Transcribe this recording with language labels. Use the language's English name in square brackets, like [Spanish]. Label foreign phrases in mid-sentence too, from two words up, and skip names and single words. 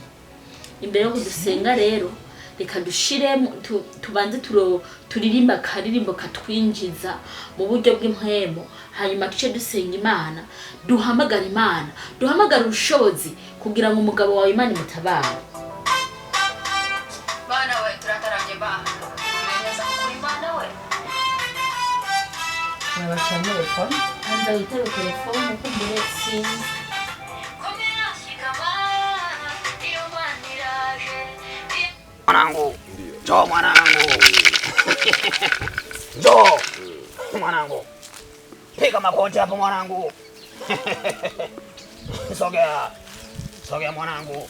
[Kinyarwanda] Imbere yo kudusenga rero reka dushiremo tubanze turirimba karirimbo katwinjiza mu buryo bw'impwemo hanyuma tuce dusenga Imana duhamagara ubushobozi kugira ngo umugabo wawe Imana imutabare. Bana we turataranye ba neza kuri bana we nabacanye telefone Anda witaba telefone uko mbere sinzi [Swahili] mwanangu. Jo mwanangu. Jo mwanangu. Piga makoti hapo mwanangu. Sogea mwanangu.